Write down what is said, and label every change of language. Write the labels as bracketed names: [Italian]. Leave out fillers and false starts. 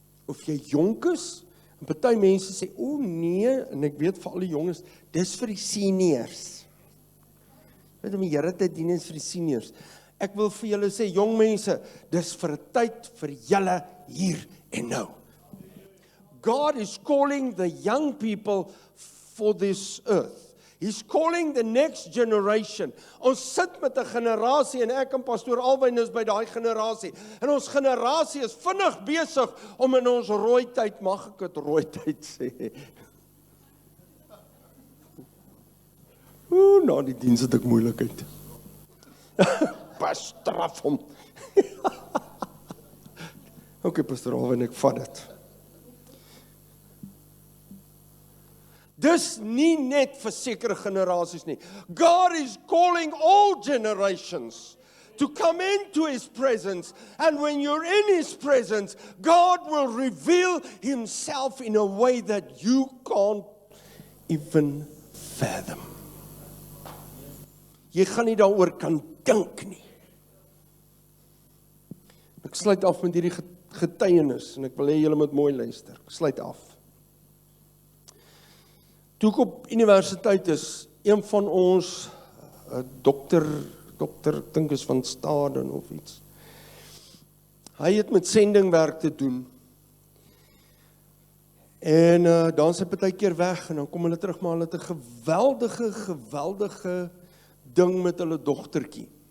[Afrikaans] Of jy jonk is, en party mense sê, o nee, en ek weet vir al die jonges, dis vir die seniors. Weet om die Here te dien is vir die seniors. Ek wil vir julle sê, jong mense, dis vir 'n tyd vir julle hier en nou. [English] God is calling the young people for this earth. He's calling the next generation. [Afrikaans] Ons sit met 'n generasie en ek en pastoor Alwyn is by daai generasie. En ons generasie is vinnig besig om in ons rooi tyd, mag ek dit rooi tyd sê? Na die diens het ek moeilikheid. Pas straf hom. Okay, pastoor Alwyn, ek vat dit. Dis nie net vir sekere generasies nie. [English] God is calling all generations to come into His presence. And when you're in His presence, God will reveal Himself in a way that you can't even fathom. [Afrikaans] Jy gaan nie daaroor kan dink nie. Ek sluit af met hierdie getuienis en ek wil hê julle moet mooi luister. Ek sluit af. Toe ek op universiteit is, een van ons, dokter, ek dink is van Staden of iets, hy het met sendingwerk te doen, en dan is hy baie keer weg, en dan kom hulle terug, maar hulle het 'n geweldige ding met hulle dogtertjie.